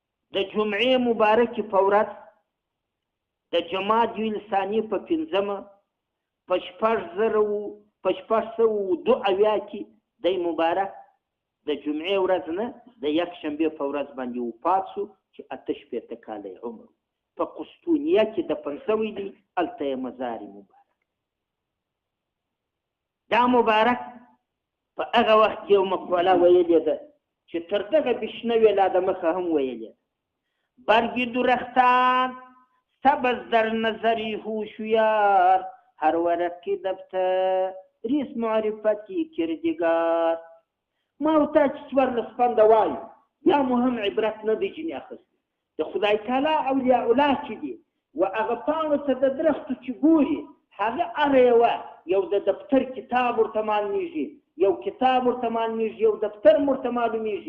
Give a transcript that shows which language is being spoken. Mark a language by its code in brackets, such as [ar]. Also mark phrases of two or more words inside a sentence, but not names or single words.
[ps] د جمعې مبارکې په ورځ د جمادی الثاني په 5مه په 1672 کې د مبارک د جمعې ورځ نه د یکشنبې په ورځ باندې وفات شو چې 88 کاله عمر په قسطنطنیه کې دفن شوی دی. هلته یې مزار مبارک. دا مبارک په هغه وخت یو مقوله ویلې ده چې تر دغه بشنوې لا د مخه هم ویلې: [fa] برگی درختان سبز در نظری هوشیار، هر ورقی دفتر ریس معرفتی کردگار. [ps] ما او تا چې څوارلس پنده وایو یا مو هم عبرت نه دی ځینې اخیستی. د خدای تعالی اولیاء الله چې دي و هغه پاڼو ته د درختو چې ګوري هغه هره یوه یو د دفتر کتاب ورته معلومیږي، یو کتاب ورته معلومیږي، یو دفتر ورته معلومیږي.